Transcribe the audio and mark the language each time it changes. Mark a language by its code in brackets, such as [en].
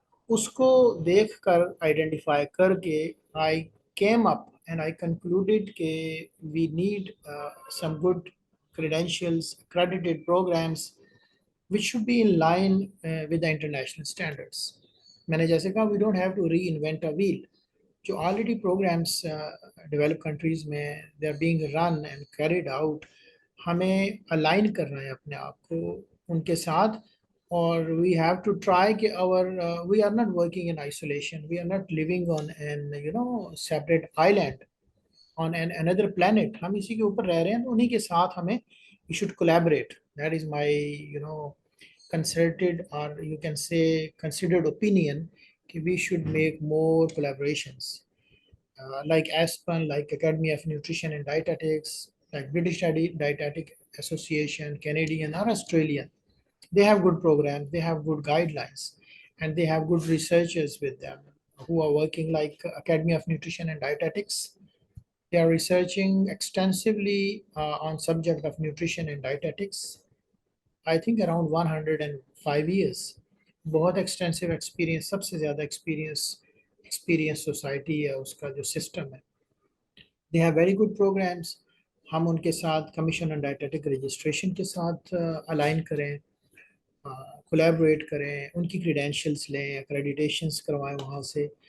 [hi] उसको देख कर [en] Identify करके I came up and I concluded कि we need some good credentials, accredited programs which should be in line with the international standards. [hi] मैंने जैसे कहा, [en] we don't have to reinvent a wheel. जो already programs develop countries में they are being run and carried out, [hi] हमें align करना है अपने आप को उनके साथ, [en] और we have to try कि our we are not working in isolation, we are not living on an separate island on an another planet. [hi] हम इसी के ऊपर रह रहे हैं, तो उन्हीं के साथ हमें we should collaborate. [en] That is my concerted, or you can say considered opinion, we should make more collaborations, like ASPAN, like Academy of Nutrition and Dietetics, like British Dietetic Association, Canadian or Australian. They have good programs, they have good guidelines, and they have good researchers with them who are working, like Academy of Nutrition and Dietetics. They are researching extensively on subject of nutrition and dietetics. I think around 105 years. [hi] बहुत extensive experience, सबसे ज़्यादा experience society है, उसका जो system है। [en] They have very good programs. [hi] हम उनके साथ कमीशन ऑन डाइटेटिक रजिस्ट्रेशन के साथ अलाइन करें, कोलैबोरेट करें, उनकी क्रीडेंशियल्स लें, एक्रेडिटेशंस करवाएं वहाँ से।